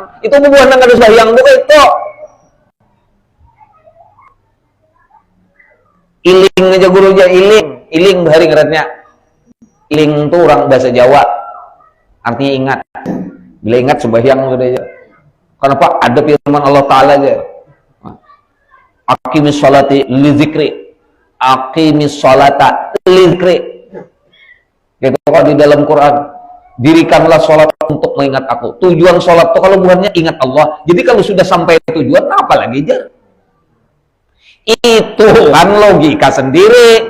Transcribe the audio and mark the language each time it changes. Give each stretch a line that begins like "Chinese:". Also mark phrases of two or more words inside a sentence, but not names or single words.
Banjar: Itu bubuhan nang kada sembahyang tuh itu. Iling aja guru aja iling bahari ngarannya. Iling tuh orang bahasa Jawa. Artinya ingat. Bila ingat sembahyang sudah aja. Kenapa? Ada firman
Arabic: الله تعالى
Banjar: aja.
Arabic: أقم الصلاة لذكري. أقم الصلاة لذكري.
Banjar: Gitu kalau di dalam Quran, dirikanlah sholat untuk mengingat aku. Tujuan sholat itu kalau bukannya ingat Allah. Jadi kalau sudah sampai tujuan, apa lagi jar? Itu kan logika sendiri.